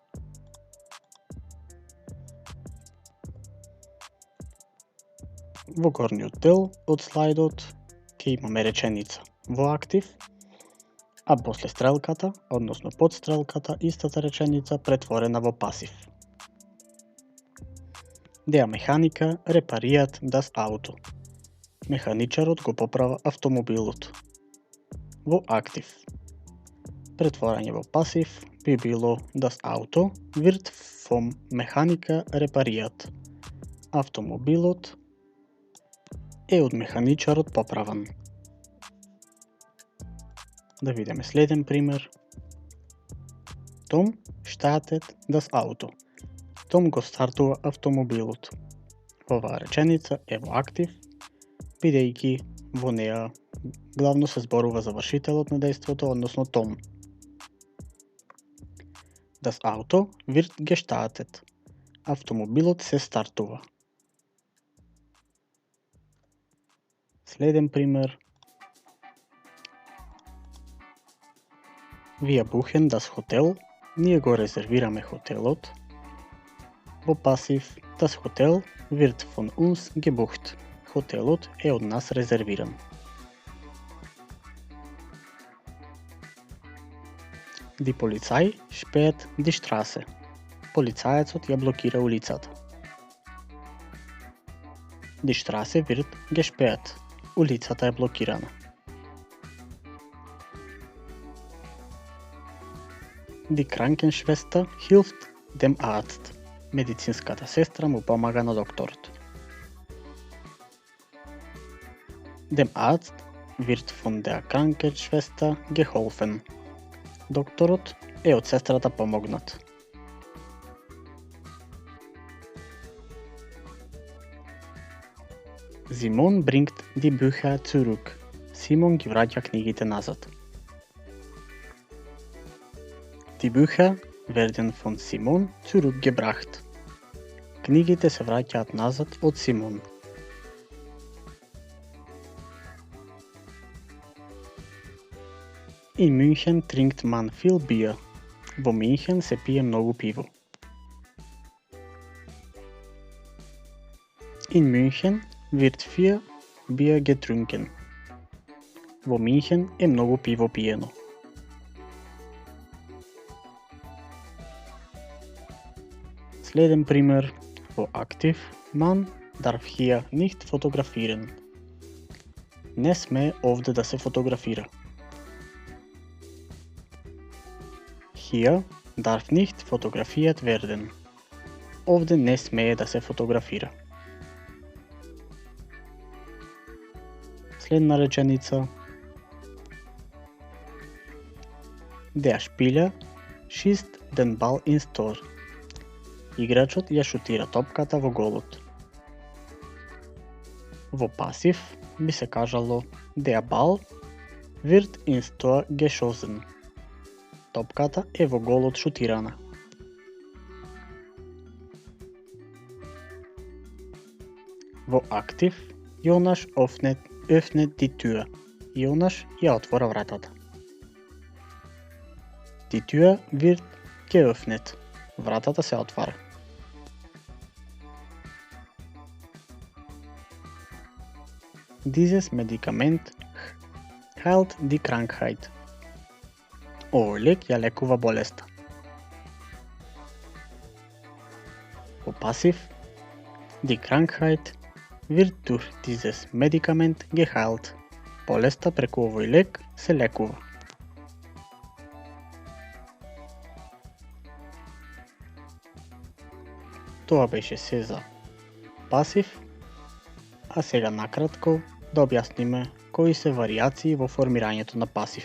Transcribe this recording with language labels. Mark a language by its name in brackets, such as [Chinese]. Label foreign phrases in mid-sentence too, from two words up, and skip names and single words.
[Macedonian] Во горниот дел од слайдот ќе имаме реченица во актив, а после стрелката, односно под стрелката, истата реченица претворена во пасив. [German] Der Mechaniker repariert das Auto. [Macedonian] Механичарот го поправа автомобилот. Во актив. Претворање во пасив би било [German] das Auto wird vom Mechaniker repariert. [Macedonian] Автомобилот е од механичарот поправан. Да видиме следен пример. [German] Tom startet das Auto. [Macedonian] Том го стартува автомобилот. Оваа реченица е во актив, бидејќи во неа главно се зборува за вршителот на дејството, односно Том. [German] Das Auto wird gestartet. [Macedonian] Автомобилот се стартува. Следен пример. [German] Wir buchen das Hotel. [Macedonian] Ние го резервираме хотелот. Во пасив, [German] das Hotel wird von uns gebucht. [Macedonian] Хотелот е од нас резервиран. [German] Die Polizei sperrt die Straße. [Macedonian] Полицаецот ја блокира улицата. [German] Die Straße wird gesperrt. [Macedonian] Улицата е блокирана. [German] Die Krankenschwester hilft dem Arzt. [Macedonian] Медицинската сестра му помага на докторот. [German] Dem Arzt wird von der Krankenschwester geholfen. [Macedonian] Докторот е од сестрата помогнат. [German] Simon bringt die Bücher zurück. [Macedonian] Симон ги враќа книгите назад. [German] Die Bücher werden von Simon zurückgebracht. [Macedonian] Книгите се враќаат назад од Симон. [German] In München trinkt man viel Bier. [Macedonian] Во Мюнхен се пие многу пиво. [German] In München wird viel Bier getrunken. [Macedonian] Во Мюнхен е многу пиво пиено. Следен пример. Во актив, [German] man darf hier nicht fotografieren. [Macedonian] Не смее овде да се фотографира. [German] Hier darf nicht fotografiert werden. [Macedonian] Овде не смее да се фотографира. Следна реченица. [German] Der Spieler schießt den Ball ins Tor. [Macedonian] Играчот ја шутира топката во голот. Во пасив би се кажало [German] Der Ball wird ins Tor geschossen. [Macedonian] Топката е во голот шутирана. Во актив, [German] Jonas öffnet die Tür. [Macedonian] Jonas ја отвора вратата. [German] Die Tür wird geöffnet. [Macedonian] Вратата се отвара. [German] Dieses Medikament heilt die Krankheit. [Macedonian] Овој лек ја лекува болеста. Во пасив, [German] die Krankheit wird durch dieses Medikament geheilt. [Macedonian] Болеста преку овој лек се лекува. Тоа беше се за пасив, а сега накратко да објасниме кои се варијации во формирањето на пасив.